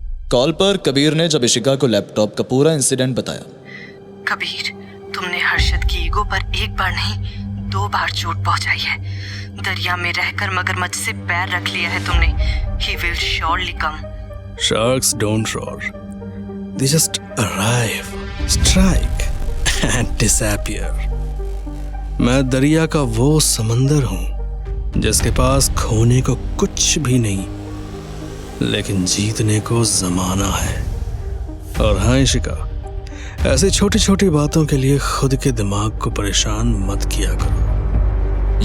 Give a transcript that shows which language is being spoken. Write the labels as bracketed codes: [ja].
[hi] Call पर कबीर ने जब इशिका को लैपटॉप का पूरा इंसिडेंट बताया। कबीर, तुमने हर्षद की ईगो पर एक बार नहीं 2 बार चोट पहुंचाई है। दरिया में रहकर मगरमच्छ से पैर रख लिया है तुमने। [en] He will surely come. Sharks don't roar. They just arrive, strike and disappear. [hi] मैं दरिया का वो समंदर हूं जिसके पास खोने को कुछ भी नहीं, लेकिन जीतने को जमाना है। और हाँ इशिका, ऐसी छोटी छोटी बातों के लिए खुद के दिमाग को परेशान मत किया करो।